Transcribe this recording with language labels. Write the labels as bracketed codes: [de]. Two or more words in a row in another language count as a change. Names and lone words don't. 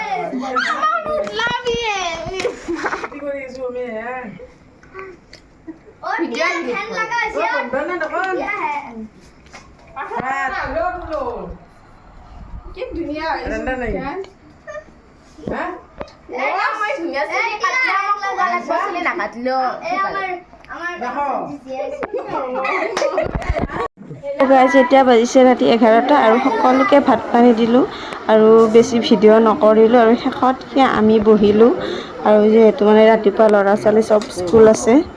[en] I would love you. [as] কি কৰি আছো আমি [hi] और क्या फैन लगा है यार [as] বন্ধ না দোকান [hi] क्या है [as] কি ধুনীয়া ঠাণ্ডা নাই হ্যাঁ [hi] ए ना मैं [as] ধুনীয়া চুলি কাটলা মোক লগা লাগব চুলি নাকাটলেও গাইজ এতিয়া বাজিছে ৰাতি 11টা আৰু সকলোকে ভাত পানী দিলোঁ আৰু বেছি ভিডিঅ' নকৰিলোঁ আৰু শেষত আমি বহিলোঁ আৰু যিহেতু মানে ৰাতিপুৱা ল'ৰা ছোৱালী চব স্কুল আছে